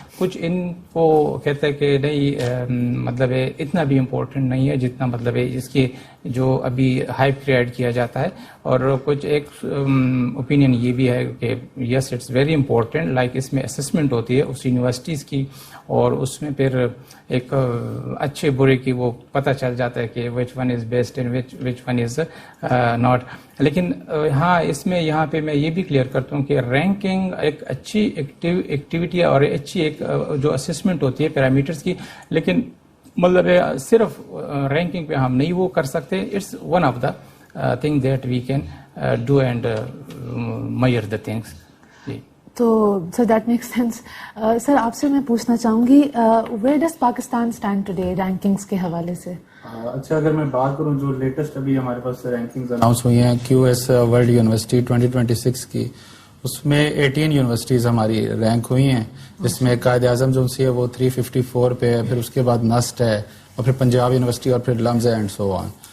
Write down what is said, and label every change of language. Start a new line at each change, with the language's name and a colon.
Urdu: کچھ ان کو کہتے ہیں کہ نہیں مطلب اتنا بھی امپورٹنٹ نہیں ہے جتنا مطلب اس کی جو ابھی ہائپ کریٹ کیا جاتا ہے, اور کچھ ایک اوپینین یہ بھی ہے کہ
English: yes it's very important,
Urdu: like اس میں اسسمنٹ ہوتی ہے اس یونیورسٹیز کی, اور اس میں پھر ایک اچھے برے کی وہ پتہ چل جاتا ہے کہ
English: Which one is best and which one is not.
Urdu: لیکن ہاں اس میں یہاں پہ میں یہ بھی کلیئر کرتا ہوں کہ رینکنگ ایک اچھی ایکٹیویٹی اور اچھی ایک جو اسسمنٹ ہوتی ہے پیرامیٹرز کی, لیکن مطلب صرف رینکنگ پہ ہم نہیں وہ کر سکتے.
English: It's one of the thing that we can do and mere the things.
Urdu: تو سر
English: That makes sense.
Urdu: سر آپ سے میں پوچھنا چاہوں گی
English: where does Pakistan stand today rankings
Urdu: کے حوالے سے؟ اچھا, اگر میں بات کروں جو لیٹسٹ ابھی ہمارے پاس رینکنگز اناؤنس ہوئی ہیں کیو ایس ورلڈ یونیورسٹی 2026 کی, اس میں 18 یونیورسٹیز ہماری رینک ہوئی ہیں, جس میں قائد اعظم جو سی ہے وہ 354 پہ ہے, پھر اس کے بعد نسٹ ہے, اور پھر پنجاب یونیورسٹی, اور پھر لمز اینڈ سو آن.